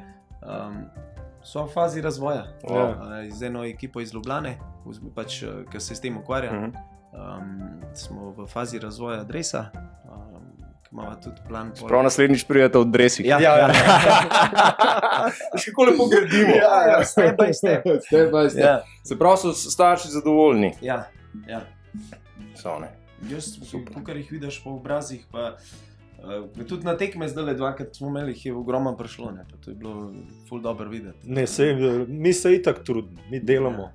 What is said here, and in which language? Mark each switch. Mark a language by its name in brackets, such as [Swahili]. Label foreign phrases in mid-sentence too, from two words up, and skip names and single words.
[Slovenian] So v fazi razvoja. Z eno ekipo iz Ljubljane, pač, ki se s tem ukvarja. Smo v fazi razvoja dresa. Imamo tudi plan. Prav naslednjič prijete od dresih. Ja. Še kako lepo gradimo. Ja, [English] step by step. Step by step. [Slovenian] Ja. Se pravi, so starši zadovoljni. Ja. So, ne. Jaz, kar jih vidiš po obrazih, pa tudi na tekme zdaj, dvakrat smo imeli, jih je ogromno prišlo, ne, pa to je bilo ful dobro videti. Ne, mi se itak trudimo, mi delamo.